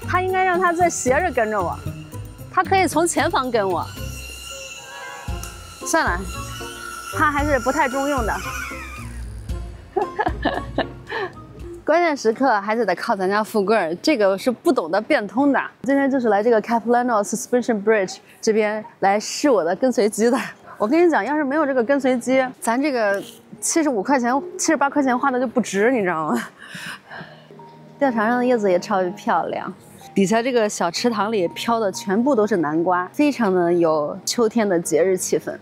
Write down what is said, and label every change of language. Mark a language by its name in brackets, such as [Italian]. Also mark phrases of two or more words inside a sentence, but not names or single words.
[Chinese] 他应该让他再斜着跟着我，他可以从前方跟我。算了，他还是不太中用的。关键时刻还是得靠咱家富贵，这个是不懂得变通的。今天就是来这个 Capilano Suspension Bridge 这邊來試我的跟隨機的。我跟你講，要是沒有這個跟隨機，咱這個75塊錢、78塊錢花的就不值，你知道嗎？吊橋上的葉子也超級漂亮，底下這個小池塘裡飄的全部都是南瓜，非常的有秋天的節日氣氛。